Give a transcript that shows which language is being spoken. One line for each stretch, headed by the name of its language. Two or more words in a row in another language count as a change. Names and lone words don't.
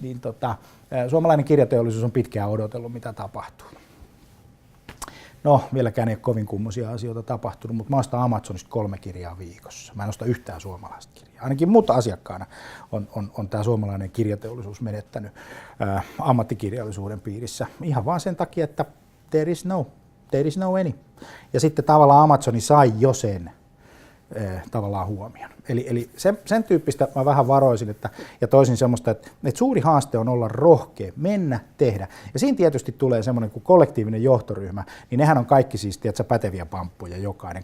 Finnish: Niin suomalainen kirjateollisuus on pitkään odotellut, mitä tapahtuu. No, vieläkään ei ole kovin kummoisia asioita tapahtunut, mutta mä ostan Amazonista 3 kirjaa viikossa. Mä en osta yhtään suomalaista kirjaa. Ainakin muuta asiakkaana on tämä suomalainen kirjateollisuus menettänyt ammattikirjallisuuden piirissä. Ihan vaan sen takia, että
English: there is no any.
Finnish: Ja sitten tavallaan Amazoni sai jo sen tavallaan huomioon. Eli sen tyyppistä mä vähän varoisin, ja toisin semmoista, että suuri haaste on olla rohkea, mennä, tehdä. Ja siinä tietysti tulee semmoinen kuin kollektiivinen johtoryhmä, niin nehän on kaikki siis päteviä pamppuja jokainen.